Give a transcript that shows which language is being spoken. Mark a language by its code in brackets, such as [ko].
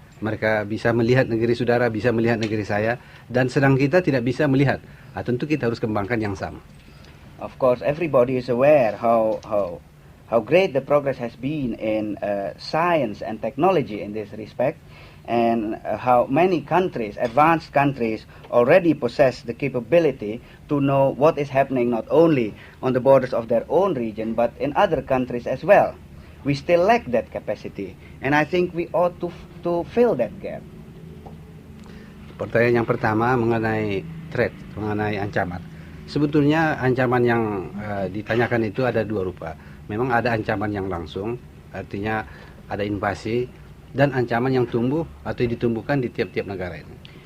[id] Mereka bisa melihat negeri saudara, bisa melihat negeri saya, dan sedang kita tidak bisa melihat. Tentu kita harus kembangkan yang sama. [en] Of course, everybody is aware how great the progress has been in science and technology in this respect, and how many countries, advanced countries, already possess the capability to know what is happening not only on the borders of their own region, but in other countries as well. We still lack that capacity, and I think we ought to fill that gap. [id] Pertanyaan yang pertama mengenai threat, mengenai ancaman. Sebetulnya ancaman yang ditanyakan itu ada dua rupa. Memang ada ancaman yang langsung, artinya ada invasi, dan ancaman yang tumbuh atau ditumbuhkan di tiap-tiap negara ini.